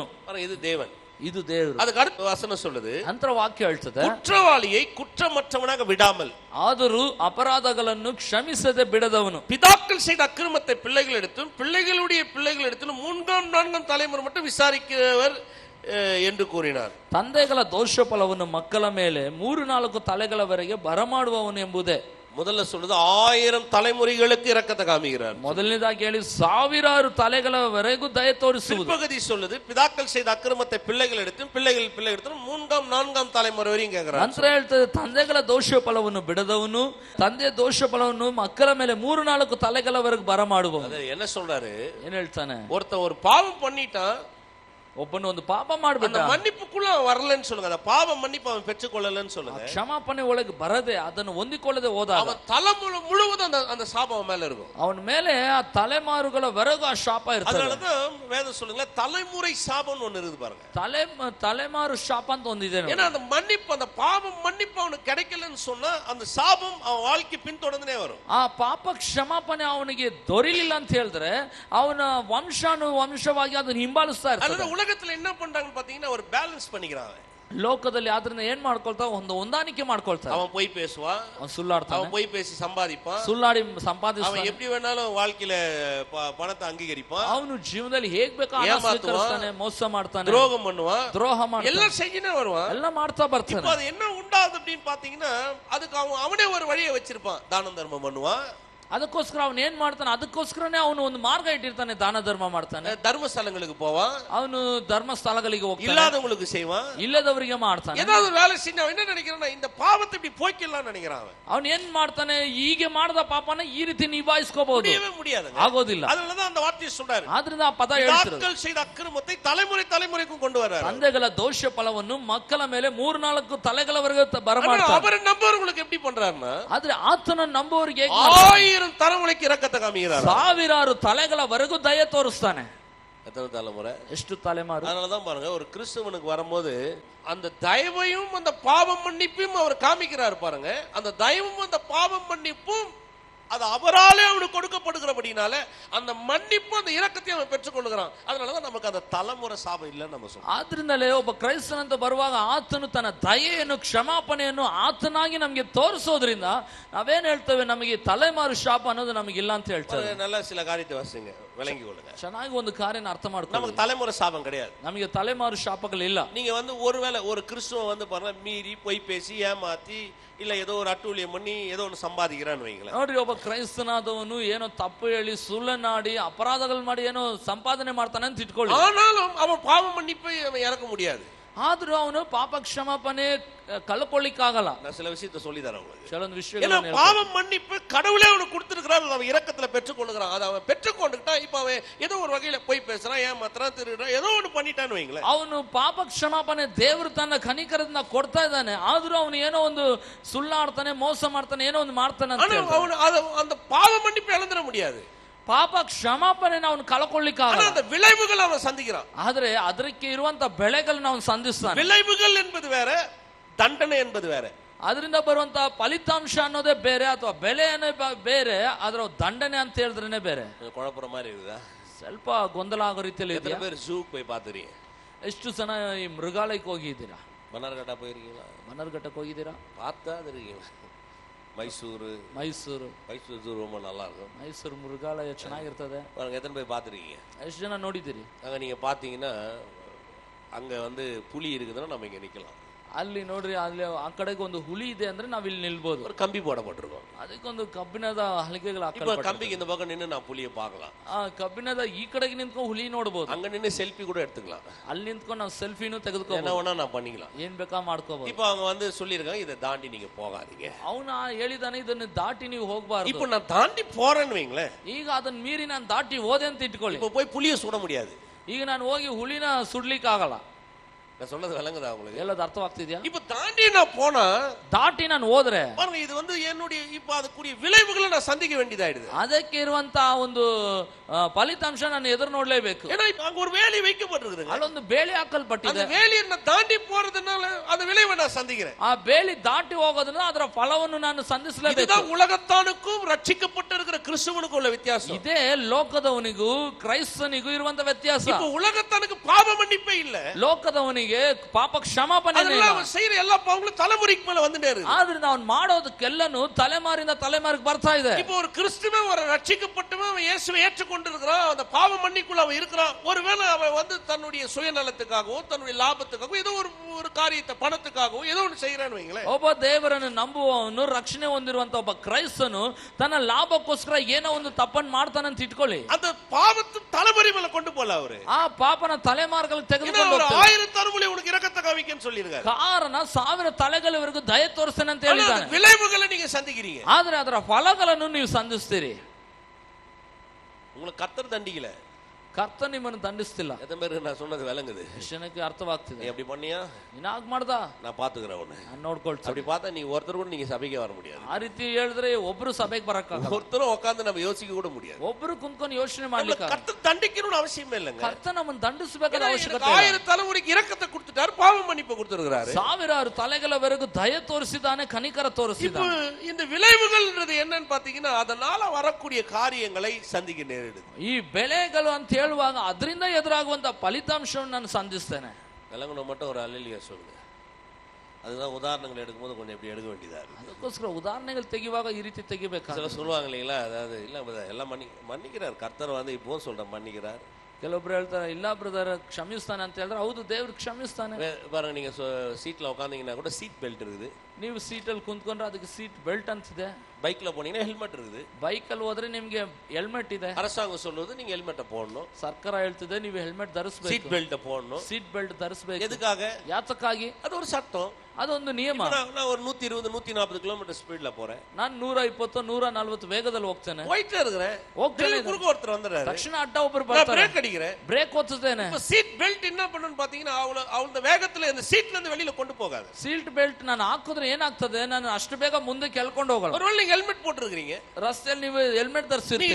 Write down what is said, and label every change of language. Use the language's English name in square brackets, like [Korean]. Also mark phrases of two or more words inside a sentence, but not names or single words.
[Tamil] இது தேவன், [Kannada] ಇದು ದೇವರು. [Tamil] அதுக்கு அடுத்த வசனம் சொல்லுது, [Kannada] ನಂತರ ವಾಕ್ಯ ಹೇಳ್ತದೆ, [Tamil] குற்றவாளியை குற்றமற்றவனாக விடாமல், [Kannada] ಆದರೂ ಅಪರಾಧಗಳನ್ನು ಕ್ಷಮಿಸದೆ ಬಿಡದವನು, [Tamil] பிதாக்கள் செய்த அக்கிரமத்தை பிள்ளைகள் எடுத்தும் பிள்ளைகளுடைய பிள்ளைகள் எடுத்தும் 3ஆம் 4ஆம் தலைமுறை மட்டும் விசாரிக்கிறவர் என்று கூறினார். [Kannada] ತಂದೆಗಳ ದೋಷ ಫಲವನ್ನು ಮಕ್ಕಳ ಮೇಲೆ 3-4 ತಲೆಗಳವರೆಗೆ ಬರಮಾಡುವವನು ಎಂಬುದೇ. [Tamil] முதல்ல சொல்லுது 1000 தலைமுறைகளுக்கு இரக்கத்தை காமிக்கிறார். [Kannada] ಮೊದಲನೇದಾಗಿ ಹೇಳಿ 1000 ತಲೆಗಳವರೆಗೂ ದಯೆ ತೋರಿಸುವುದು. [Tamil] பகுதி சொல்லுது, பிதாக்கள் செய்த அக்கிரமத்தை பிள்ளைகள் எடுத்தும் பிள்ளைகள் பிள்ளை எடுத்தும் 3ஆம் 4ஆம் தலைமுறை வரையும் கேக்குறார். [Kannada] ನಂತರ ಹೇಳ್ತದೆ, ತಂದೆಗಳ ದೋಷ ಫಲವನ್ನು ಬಿಡದವನು, ತಂದೆ ದೋಷ ಫಲವನ್ನು ಮಕ್ಕಳ ಮೇಲೆ 3-4 ತಲೆಗಳವರೆಗೆ ಬರಮಾಡುವವನು. [Tamil] என்ன சொல்றாரு? [Kannada] ಏನ್ ಹೇಳ್ತಾನೆ? [Tamil] ஒருத்தன் ஒரு பாவம் பண்ணிட்டான், [Kannada] ಒಬ್ಬನು ಒಂದು ಪಾಪ ಮಾಡ್ಬಿಟ್ಟ, [Tamil] அந்த மன்னிப்புக்குள்ள அவன் வரலன்னு சொல்லுங்க, அந்த பாவ மன்னிப்பு அவன் பெற்றுக்கொள்ளலன்னு சொல்லுங்க, [Kannada] ಕ್ಷಮಾಪಣೆ ಒಳಗೆ ಬರದೆ ಅದನ್ನು ಹೊಂದಿಕೊಳ್ಳದೆ ಹೋದಾಗ [Tamil] அவன் தலைமுறை முழுவதும் அந்த சாபம் அவன் மேல இருக்கும். [Kannada] ಅವನ ಮೇಲೆ ಆ ತಲೆಮಾರುಗಳವರೆಗೂ ಆ ಶಾಪ ಇರ್ತದೆ. [Tamil] அதனாலதான் வேதம் சொல்லுங்க தலைமுறை சாபம்னு ஒண்ணு இருக்குது பாருங்க. [Kannada] ತಲೆಮಾರು ಶಾಪ ಅಂತ ಒಂದಿದೆ. [Tamil] ஏன்னா அந்த மன்னிப்பு, அந்த பாவம் மன்னிப்பு அவனுக்கு கிடைக்கலன்னு சொன்னா அந்த சாபம் அவன் வாழ்க்கை பின்தொடர்ந்தே வரும். [Kannada] ಆ ಪಾಪ ಕ್ಷಮಾಪಣೆ ಅವನಿಗೆ ದೊರೆಯಲಿಲ್ಲ ಅಂತ ಹೇಳಿದ್ರೆ ಅವನ ವಂಶವಾಗಿ ಅದನ್ನು ಹಿಂಬಾಲಿಸ್ತಾ ಇರ್ತಾನೆ. [Tamil] உலகத்துல என்ன பண்றாங்கன்னு பாத்தீங்கன்னா ஒரு பேலன்ஸ் பண்ணிக்கிறான். [Kannada] ಲೋಕದಲ್ಲಿ ಆದ್ರಿಂದ ಏನ್ ಮಾಡ್ಕೊಳ್ತಾ ಒಂದು ಹೊಂದಾಣಿಕೆ ಮಾಡ್ಕೊಳ್ತಾನೆ. [Tamil] அவன் போய் பேசுவான், [Kannada] அவன் ಸುಳ್ಳಾಡ್ತಾನೆ, [Tamil] அவன் போய் பேசி சம்பாதிப்பான், [Kannada] ಸುಳ್ಳಾಡಿ ಸಂಪಾದಿಸ್ತಾನೆ, [Tamil] அவன் எப்படி வேணாலும் வாழ்க்கையில பணத்தை அங்கீகரிப்பான், [Kannada] ಅವನು ಜೀವನದಲ್ಲಿ ಹೇಗ್ ಬೇಕೋ ಸ್ವೀಕರಿಸ್ತಾನೆ, ಮೋಸ ಮಾಡ್ತಾನೆ, [Tamil] துரோகம் பண்ணுவான், [Kannada] ದ್ರೋಹ ಮಾಡ್ತಾನೆ, [Tamil] எல்லாம் செஞ்சுனே வருவான், [Kannada] ಎಲ್ಲ ಮಾಡ್ತಾ ಬರ್ತಾನೆ. [Tamil] இப்போ அது என்ன உண்டாது அப்படின்னு பாத்தீங்கன்னா அதுக்கு அவனே ஒரு வழியை வச்சிருப்பான். தான தர்மம் பண்ணுவான், [Kannada] ಅದಕ್ಕೋಸ್ಕರ ಅವನು ಏನ್ ಮಾಡ್ತಾನೆ, ಅದಕ್ಕೋಸ್ಕರನೇ ಅವನು ಒಂದು ಮಾರ್ಗ ಇಟ್ಟಿರ್ತಾನೆ, ದಾನ ಧರ್ಮ ಮಾಡ್ತಾನೆ, [Tamil] ಧರ್ಮಸ್ಥಳங்களுக்கு போவான், [Kannada] ಅವನು ಧರ್ಮಸ್ಥಳಗಳಿಗೆ ಹೋಗ್ತಾನೆ, [Tamil] இல்லாதவங்களுக்கு செய்வான், [Kannada] ಇಲ್ಲದವರಿಗೆ ಮಾಡ್ತಾನೆ. [Tamil] ஏதாவது வேலை செஞ்சு அவன் என்ன நினைக்கிறான், இந்த பாவத்தை இப்படி போய்க்கலாம் நினைக்கிறான். [Kannada] ಅವನು ಏನ್ ಮಾಡ್ತಾನೆ, ಹೀಗೆ ಮಾಡಿದ ಪಾಪನ ಈ ರೀತಿ ನಿಭಾಯಿಸ್ಕೋಬಹುದು, [Tamil] முடியாது, [Kannada] ಆಗೋದಿಲ್ಲ. [Tamil] அதனாலதான் அந்த வார்த்தையை சொல்றாரு. [Kannada] ಆದ್ರಿಂದ ಆ ಪದ ಹೇಳ್ತಿರೋದು, [Tamil] தாங்கள் செய்த அக்கிரமத்தை தலைமுறை தலைமுறைக்கும் கொண்டு வராரு. [Kannada] ತಂದೆಗಳ ದೋಷ ಫಲವನ್ನು ಮಕ್ಕಳ ಮೇಲೆ 3-4 ತಲೆಗಳವರೆಗೆ ಬರಮಾಡ್ತಾನೆ. [Tamil] அவரை நம்புறவங்களுக்கு எப்படி பண்றாருன்னா, [Kannada] ಆದ್ರೆ ಆತನ ನಂಬುವವರಿಗೆ [Tamil] 1000 தலைமுறைக்கு இரக்கத்தை காமிக்கிறார், [Kannada] 1000 ತಲೆಗಳವರೆಗೂ ದಯೆ ತೋರಿಸ್ತಾನೆ. [Tamil] எத்தனை தலைமுறை, [Kannada] ಎಷ್ಟು ತಲೆಮಾರು. [Tamil] அதனாலதான் பாருங்க ஒரு கிறிஸ்தவனுக்கு வரும்போது அந்த தயவையும் அந்த பாவம் மன்னிப்பையும் அவர் காமிக்கிறார் பாருங்க. அந்த தயவும் அந்த பாவம் மன்னிப்பும் அது அவராலே அவனுக்கு கொடுக்கப்படுகிறபடினால அந்த மன்னிப்பு அந்த இரக்கத்தை அவன் பெற்றுக்கொள்கிறான். அதனாலதான் நமக்கு அந்த தலைமுறை சாபம் இல்லைன்னு நம்ம சொல்றோம். [Kannada] ಆದ್ರಿಂದಲೇ ಒಬ್ಬ ಕ್ರೈಸ್ತನಂತ ಬರುವಾಗ ಆತನು ತನ್ನ ದಯೆಯನ್ನು ಕ್ಷಮಾಪಣೆಯನ್ನು ಆತನಾಗಿ ನಮಗೆ ತೋರಿಸೋದ್ರಿಂದ ನಾವೇನ್ ಹೇಳ್ತೇವೆ, ನಮಗೆ ತಲೆಮಾರು ಶಾಪ ಅನ್ನೋದು ನಮಗಿಲ್ಲ ಅಂತ ಹೇಳ್ತೇವೆ. [Tamil] நல்ல சில காரியத்தை வாசிங்க, விளங்கி கொள்ளுங்க. [Kannada] ಚೆನ್ನಾಗಿ ಒಂದು ಕಾರ್ಯನ ಅರ್ಥ ಮಾಡ್ಕೊಳ್ಳಿ. [Tamil] நமக்கு தலைமுறை சாபம் கிடையாது, [Kannada] ನಮಗೆ ತಲೆಮಾರು ಶಾಪಗಳಿಲ್ಲ. [Tamil] நீங்க ஒருவேளை ஒரு கிறிஸ்துவன் பாருங்க மீறி பொய் பேசி ஏமாத்தி இல்ல ஏதோ ஒரு அட்டூழியம் பண்ணி ஏதோ ஒன்று சம்பாதிக்கிறான்னு வைங்களேன். [Kannada] ನೋಡ್ರಿ, ಒಬ್ಬ ಕ್ರೈಸ್ತನಾದವನು ಏನೋ ತಪ್ಪು ಹೇಳಿ ಸುಳ್ಳನಾಡಿ ಅಪರಾಧಗಳು ಮಾಡಿ ಏನೋ ಸಂಪಾದನೆ ಮಾಡ್ತಾನೆ ಅಂತ ಇಟ್ಕೊಳ್ಳಿ. [Tamil] ஆனாலும் அவன் பாவம் மன்னிப்பை அவன் இறக்க முடியாது. [Kannada] ಆದ್ರೂ ಅವನು ಪಾಪ ಕ್ಷಮಾಪಣೆ ಕಳ್ಕೊಳ್ಳಿಕ್ಕಾಗಲ್ಲ. [Tamil] நான் சில விஷயத்தை சொல்லி தரேன் உங்களுக்கு. [Kannada] ಕೆಲವೊಂದು ವಿಷಯಗಳು [Tamil] பாவம் மன்னிப்பு கடவுளே அவனுக்கு கொடுத்திருக்கிறார், அவன் இரக்கத்துல பெற்றுக்கொள்கிறான். அதை அவன் பெற்றுக்கொண்டுட்டா இப்ப அவன் ஏதோ ஒரு வகையில போய் பேசுறான், ஏமாத்துறான், திருடுறான், ஏதோ ஒன்று பண்ணிட்டான்னு வைங்களேன். [Kannada] ಅವನು ಪಾಪ ಕ್ಷಮಾಪಣೆ ದೇವರು ತನ್ನ ಕನಿಕರದಿಂದ ಕೊಡ್ತಾ ಇದ್ದಾನೆ. ಆದ್ರೂ ಅವನು ಏನೋ ಒಂದು ಸುಳ್ಳಾಡ್ತಾನೆ, ಮೋಸ ಮಾಡ್ತಾನೆ, ಏನೋ ಒಂದು ಮಾಡ್ತಾನೆ ಅಂತ [Tamil] அந்த பாவ மன்னிப்பு இழந்துட முடியாது. [Kannada] ಪಾಪ ಕ್ಷಮಾಪಣೆ ಅವನು ಕಳ್ಕೊಳ್ಳಿಕ್ಕಾಗಲ್ಲ. [Tamil] அந்த விளைவுகள் அவன் சந்திக்கிறான். [Kannada] ಆದ್ರೆ ಅದಕ್ಕೆ ಇರುವಂತ ಬೆಳೆಗಳನ್ನ ಅವನು ಸಂಧಿಸ್ತಾನೆ. [Tamil] விளைவுகள் என்பது வேற, தண்டனை என்பது வேற. [Kannada] ಅದರಿಂದ ಬರುವಂತ ಫಲಿತಾಂಶ ಅನ್ನೋದೇ ಬೇರೆ, ಅಥವಾ ಬೆಲೆನೇ ಬೇರೆ, ಅದರ ದಂಡನೆ ಅಂತ ಹೇಳಿದ್ರೇನೆ ಬೇರೆ. [Tamil] குழப்பற மாதிரி இருக்குதா? [Kannada] ಸ್ವಲ್ಪ ಗೊಂದಲ ಆಗೋ ರೀತಿಯಲ್ಲಿ ಇದೆ. [Tamil] ಎಷ್ಟೋ பேர் ஜூக்கு போய் பாத்துறீங்க? [Kannada] ಎಷ್ಟು ಜನ ಈ ಮೃಗಾಲಯಕ್ಕೆ ಹೋಗಿದ್ದೀರಾ? [Tamil] ಬನ್ನರ್ಘಟ್ಟ போயிருக்கீங்களா? [Kannada] ಬನ್ನರ್ಘಟ್ಟಕ್ಕೆ ಹೋಗಿದ್ದೀರಾ? [Tamil] பார்த்தா இருக்கீங்க. ಮೈಸೂರು ಝೂ ரொம்ப நல்லா இருக்கும். [Kannada] ಮೈಸೂರು ಮೃಗಾಲಯ ಚೆನ್ನಾಗಿರ್ತದೆ. [Tamil] எத்தனை பேர் பார்த்துருக்கீங்க? [Kannada] ಎಷ್ಟು ಜನ ನೋಡಿದ್ದೀರಿ? [Tamil] அங்கே நீங்கள் பார்த்தீங்கன்னா அங்கே புலி இருக்குதுன்னா நம்ம இங்கே நிற்கலாம். [Kannada] ಅಲ್ಲಿ ನೋಡ್ರಿ, ಅಲ್ಲಿ ಆ ಕಡೆಗೆ ಒಂದು ಹುಲಿ ಇದೆ ಅಂದ್ರೆ ನಾವ್ ಇಲ್ಲಿ ನಿಲ್ಬಹುದು. [Tamil] ஒரு கம்பி போடப்பட்டிருக்கும், [Kannada] ಅದಕ್ಕೊಂದು ಕಬ್ಬಿಣದ ಹಲಗೆಗಳು ಹಾಕಲ್ಪಟ್ಟಿದೆ. [Tamil] கம்பிக்கு இந்த பக்கம் நின்று நான் புலியை பார்க்கலாம். [Kannada] ಆ ಕಬ್ಬಿಣದ ಈ ಕಡೆಗೆ ನಿಂತ್ಕೊಂಡು ಹುಲಿ ನೋಡಬಹುದು. [Tamil] அங்க நின்று செல்ஃபி கூட எடுத்துக்கலாம். [Kannada] ಅಲ್ಲಿ ನಿಂತ್ಕೊಂಡು ನಾವು ಸೆಲ್ಫಿನೂ ತೆಗೆದುಕೋಬಹುದು, [Tamil] என்ன வேணா நான் பண்ணிக்கலாம், [Kannada] ಏನ್ ಬೇಕಾ ಮಾಡ್ಕೋಬಹುದು. [Tamil] இப்போ அவங்க சொல்லியிருக்காங்க, இதை தாண்டி நீங்க போகாதீங்க. [Kannada] ಅವನ ಹೇಳಿದಾನೆ, ಇದನ್ನ ದಾಟಿ ನೀವು ಹೋಗಬಾರದು. [Tamil] இப்போ நான் தாண்டி போறேன்னு வைங்களேன், [Kannada] ಈಗ ಅದನ್ನ ಮೀರಿ ನಾನು ದಾಟಿ ಹೋದೆ ಅಂತ ಇಟ್ಕೊಳ್ಳಿ. [Tamil] இப்போ போய் புலியை சுட முடியாது. [Kannada] ಈಗ ನಾನು ಹೋಗಿ ಹುಲಿನ ಸುಡ್ಲಿಕ್ಕೆ ಆಗಲ್ಲ. [Tamil] நான் சொல்றது விளங்குதா உங்களுக்கு? [Kannada] ಎಲ್ಲದು ಅರ್ಥವಾಗ್ತಿದ್ಯಾ? [Tamil] இப்ப தாண்டி நான் போனா, [Kannada] ದಾಟಿ ನಾನು ಹೋದ್ರೆ [Tamil] பாருங்க, இது என்னுடைய இப்ப அதுக்குரிய விளைவுகளை நான் சந்திக்க வேண்டியதாயிடுது. [Kannada] ಅದಕ್ಕೆ ಇರುವಂತ ಒಂದು ಫಲಿತಾಂಶ ನಾನು ಎದುರು ನೋಡ್ಲೇಬೇಕು. [Tamil] ஏன்னா அங்க ஒரு வேலி வைக்கப்பட்டிருக்கு, [Kannada] ಅಲ್ಲೊಂದು ಬೇಲಿ ಹಾಕಲ್ಪಟ್ಟಿದೆ. [Tamil] அந்த வேலியை நான் தாண்டி போறதுனால அந்த விளைவை நான் சந்திக்கிறேன். [Kannada] ಆ ಬೇಲಿ ದಾಟಿ ಹೋಗೋದ್ರಿಂದ ಅದರ ಫಲವನ್ನು ನಾನು ಸಂಧಿಸಲೇಬೇಕು. [Tamil] இதுதான் உலகத்தானுக்கும் ரட்சிக்கப்பட்டிருக்கிற கிறிஸ்துவனுக்கும் உள்ள வித்தியாசம். [Kannada] ಇದೇ ಲೋಕದವನಿಗೂ ಕ್ರೈಸ್ತನಿಗೂ ಇರುವಂತ ವ್ಯತ್ಯಾಸ. [Tamil] இப்போ உலகத்தானுக்கு பாவ மன்னிப்பே இல்ல, [Kannada] ಲೋಕದವನಿಗೆ ಪಾಪ ಕ್ಷಮಾಪಣೆ ಇಲ್ಲ. [Tamil] அவன் செய்யற எல்லா பாவங்களும் தலைமுறைக்கு மேல வந்துட்டே இருக்கு. [Kannada] ಆದ್ರಿಂದ ಅವನು ಮಾಡೋದಕ್ಕೆಲ್ಲನೂ ತಲೆಮಾರಿಂದ ತಲೆಮಾರಿಗೆ ಬರ್ತಾ ಇದೆ. [Tamil] இப்போ ஒரு கிறிஸ்துவன் ஒரு ரட்சிக்கப்பட்டவன் அவன் இயேசுவை ஏற்றுக்கொண்டிருக்கிறான், அந்த பாவ மன்னிப்புக்குள்ள அவன் இருக்கிறான். ஒருவேளை அவன் தன்னுடைய சுயநலத்துக்காகவோ தன்னுடைய லாபத்துக்காகவோ ஏதோ ஒரு காரியத்தை பணத்துக்காகவோ ஏதோ ஒன்று செய்யறான்னு வைங்களேன். [Kannada] ಒಬ್ಬ ದೇವರನ್ನು ನಂಬುವವನು, ರಕ್ಷಣೆ ಹೊಂದಿರುವಂತ ಒಬ್ಬ ಕ್ರೈಸ್ತನು ತನ್ನ ಲಾಭಕ್ಕೋಸ್ಕರ ಏನೋ ಒಂದು ತಪ್ಪನ್ನು ಮಾಡ್ತಾನೆ ಅಂತ ಇಟ್ಕೊಳ್ಳಿ. [Tamil] அந்த பாவத்தை தலைமுறை மேல கொண்டு போல அவரு [Kannada] ಆ ಪಾಪನ ತಲೆಮಾರ್ಗಳಿಗೆ ತೆಗೆದುಕೊಂಡು [Tamil] 1000 தலைமுறை உனக்கு இரக்கத்தை காமிக்கன்னு சொல்லிருக்காரு. [Kannada] ಕಾರಣ 1000 ತಲೆಗಳವರೆಗೂ ದಯೆ ತೋರಿಸ್ತೇನೆ ಅಂತ ಹೇಳಿದ್ದಾನೆ. [Tamil] விளைவுகளை நீங்க சந்திக்கிறீங்க, [Kannada] ಆದ್ರೆ ಅದರ ಫಲಗಳನ್ನು ನೀವು ಸಂಧಿಸ್ತೀರಿ. [Tamil] உங்களுக்கு கர்த்தர் தண்டிக்கல, [Kannada] ಕರ್ತ ನಿಮ್ಮನ್ನು ದಂಡಿಸ್ತಿಲ್ಲ. [Tamil] எத்தனை பேருக்கு நான் சொன்னது விளங்குது? [Kannada] ಎಷ್ಟು ಜನಕ್ಕೆ ಅರ್ಥವಾಗ್ತಿದೆ? [Tamil] நீ அப்படி பண்ணியா [Kannada] ನೀನ್ ಆಗ ಮಾಡ್ದ [Tamil] நான் பாத்துக்கிறேன் உன்னை. [Kannada] ನಾನು ನೋಡ್ಕೊಳ್ತೀನಿ. [Tamil] அப்படி பார்த்தா நீங்க ஒருத்தர் கூட நீங்க சபைக்கே வர முடியாது. [Kannada] ಆ ರೀತಿ ಹೇಳಿದ್ರೆ ಒಬ್ರು ಸಭೆಗೆ ಬರಕ್ಕಾಗಲ್ಲ. [Tamil] ஒருத்தரும் உட்கார்ந்து நம்ம யோசிக்க கூட முடியாது. [Kannada] ಒಬ್ರು ಕುಂತ್ಕೊಂಡು ಯೋಚನೆ ಮಾಡ್ಲಿಕ್ಕೆ [Tamil] கர்த்தர் தண்டிக்கணும்னு அவசியமே இல்லைங்க. [Kannada] ಕರ್ತ ನಮ್ಮನ್ನು ದಂಡಿಸಬೇಕಾದ ಅವಶ್ಯಕತೆ [Tamil] 1000 தலைமுறைக்கு இரக்கத்தை கொடுத்துட்டாரு, பாவ மன்னிப்பு கொடுத்திருக்கிறாரு. [Kannada] ಸಾವಿರಾರು ತಲೆಗಳವರೆಗೂ ದಯ ತೋರಿಸಿದಾನೆ, ಕನಿಕರ ತೋರಿಸಿದಾನೆ. [Tamil] இந்த விளைவுகள்ன்றது என்னன்னு பாத்தீங்கன்னா அதனால வரக்கூடிய காரியங்களை சந்திக்க நேரிடுது. [Kannada] ಈ ಬೆಳೆಗಳು ಅಂತ ಹೇಳುವಾಗ ಅದರಿಂದ ಎದುರಾಗುವಂತ ಫಲಿತಾಂಶವನ್ನು ನಾನು ಸಂಧಿಸ್ತೇನೆ. [Tamil] விளங்கணும் மட்டும் ஒரு அல்லேலூயா சொல்லுங்க. அதுதான் உதாரணங்கள் எடுக்கும்போது கொஞ்சம் இப்படி எடுக்க வேண்டியதா இருக்கு. [Kannada] ಅದಕ್ಕೋಸ್ಕರ ಉದಾಹರಣೆಗಳು ತೆಗೆಯುವಾಗ ಈ ರೀತಿ ತೆಗಿಬೇಕು. [Tamil] சில சொல்லுவாங்க இல்லைங்களா, அதாவது இல்ல எல்லாம் மன்னிக்கிறார் கர்த்தர், இப்போ சொல்ற மன்னிக்கிறார். [Kannada] ಕೆಲವೊಬ್ರು ಹೇಳ್ತಾರೆ ಇಲ್ಲ ಬ್ರದರ್ ಕ್ಷಮಿಸ್ತಾನೆ ಅಂತ ಹೇಳಿದ್ರೆ ಹೌದು ದೇವ್ರು ಕ್ಷಮಿಸ್ತಾನೆ. [Tamil] பாருங்க, நீங்க சீட்ல உட்காந்தீங்கன்னா கூட [English] seat belt [Tamil] இருக்குது. [Kannada] ನೀವು ಸೀಟಲ್ಲಿ ಕುಂತ್ಕೊಂಡ್ರೆ ಅದಕ್ಕೆ [English] seat belt [Kannada] ಅಂತಿದೆ. [Tamil] பைக்ல போனீங்கன்னா ஹெல்மெட் இருக்குது. [Kannada] ಬೈಕಲ್ಲಿ ಹೋದ್ರೆ ನಿಮ್ಗೆ ಹೆಲ್ಮೆಟ್ ಇದೆ. [Tamil] அரசாங்கம் சொல்லுது நீங்க ஹெல்மெட்டை போடணும். [Kannada] ಸರ್ಕಾರ ಹೇಳ್ತಿದೆ ನೀವು ಹೆಲ್ಮೆಟ್ ಧರಿಸಬೇಕು, [English] seat belt [Tamil] போடணும். [English] seat belt [Kannada] ಧರಿಸಬೇಕು. [Tamil] எதுக்காக? [Kannada] ಯಾತಕ್ಕಾಗಿ? [Tamil] அது ஒரு சட்டம், [Kannada] ಅದೊಂದು ನಿಯಮ. [Tamil] நான் ஒரு 120 140 கிலோமீட்டர் ஸ்பீட்ல போறேன், [Kannada] ನಾನು 120 140 ವೇಗದಲ್ಲಿ ಹೋಗ್ತೇನೆ, [Tamil] போயிட்டே இருக்கிறேன், [Kannada] ಹೋಗ್ತೇನೆ, [Tamil] குறுக்க ஒருத்தர் வந்துறாரு, [Kannada] ತಕ್ಷಣ ಅಡ್ಡ ಒಬ್ಬರು ಬರ್ತಾರೆ, [Tamil] பிரேக் அடிக்கிறேன், [Kannada] ಬ್ರೇಕ್ ಒತ್ತುತ್ತೇನೆ. [Tamil] இப்ப [English] seat belt [Tamil] என்ன பண்ணனும் பாத்தீங்கன்னா அவளோட வேகத்துல அந்த சீட்ல இருந்து வெளியில கொண்டு போகாது. [English] seat belt [Kannada] ನಾನು ಹಾಕಿದ್ರೆ ಏನಾಗ್ತದೆ, ನಾನು ಅಷ್ಟು ಬೇಗ ಮುಂದೆ ಕೆಳ್ಕೊಂಡು ಹೋಗಲ್ಲ. [Tamil] ஒருவேளை நீங்க ஹெல்மெட் போட்டுருக்கீங்க, [Kannada] ರಸ್ತೆಯಲ್ಲಿ ನೀವು ಹೆಲ್ಮೆಟ್ ಧರಿಸಿರ್ತೀರಿ,